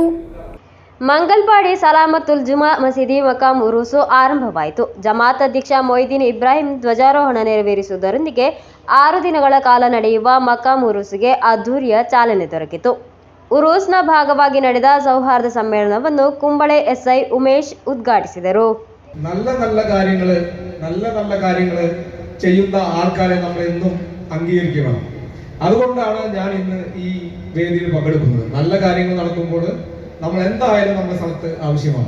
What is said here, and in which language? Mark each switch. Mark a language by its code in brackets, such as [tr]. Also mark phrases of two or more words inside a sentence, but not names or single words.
[kn] ಮಂಗಲ್ಪಾಡಿ ಸಲಾಮತ್ತುಲ್ ಜುಮಾ ಮಸೀದಿ ಮಕಾಂ ಉರುಸು ಆರಂಭವಾಯಿತು. ಜಮಾತ್ ಅಧ್ಯಕ್ಷ ಮೊಯ್ದೀನ್ ಇಬ್ರಾಹಿಂ ಧ್ವಜಾರೋಹಣ ನೆರವೇರಿಸುವುದರೊಂದಿಗೆ 6 ದಿನಗಳ ಕಾಲ ನಡೆಯುವ ಮಕಾಂ ಉರುಸ್ಗೆ ಅದ್ದೂರಿಯ ಚಾಲನೆ ದೊರಕಿತು. ಉರೂಸ್ನ ಭಾಗವಾಗಿ ನಡೆದ ಸೌಹಾರ್ದ ಸಮ್ಮೇಳನವನ್ನು കുമ്പളെ എസ്ഐ ഉമേഷ് ഉദ്ഘാടിಸಿದರು. [ml] നല്ല കാര്യങ്ങൾ ചെയ്യുന്ന ആൾക്കാരെ നമ്മൾ എന്നും അംഗീകരിക്കണം. അതുകൊണ്ടാണ് ഞാൻ ഇന്ന് ഈ വേദിയിൽ പങ്കെടുക്കുന്നത്. നല്ല കാര്യങ്ങൾ നടക്കുമ്പോൾ നമ്മൾ എന്തായാലും നമ്മുടെ സ്ഥലത്ത് ആവശ്യമാണ്.